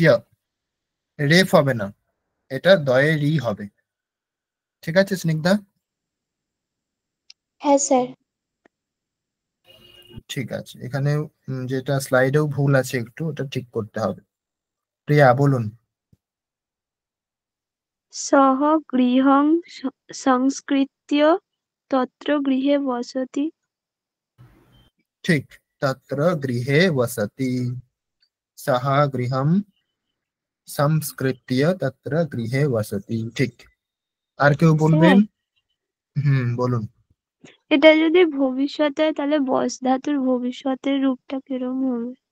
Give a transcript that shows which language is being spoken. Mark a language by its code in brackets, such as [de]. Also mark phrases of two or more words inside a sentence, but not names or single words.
[bn] রেফ হবে না, এটা দয়ে রি হবে। ঠিক আছে স্নিগ্ধা? হ্যাঁ স্যার। ঠিক আছে, এখানে যেটা স্লাইডেও ভুল আছে একটু, ওটা ঠিক করতে হবে। প্রিয়া বলুন। [sa] सः गृहं संस्कृत्य तत्र गृहे वसति। ঠিক, তত্র গৃহে বসতি। সহ গৃহম সংস্কৃত্য তত্র গৃহে বসতি। ঠিক। [bn] আর কেউ বলবেন? বলুন। এটা যদি ভবিষ্যতে হয় তাহলে বস ধাতুর ভবিষ্যতের রূপটা কিরকম হবে?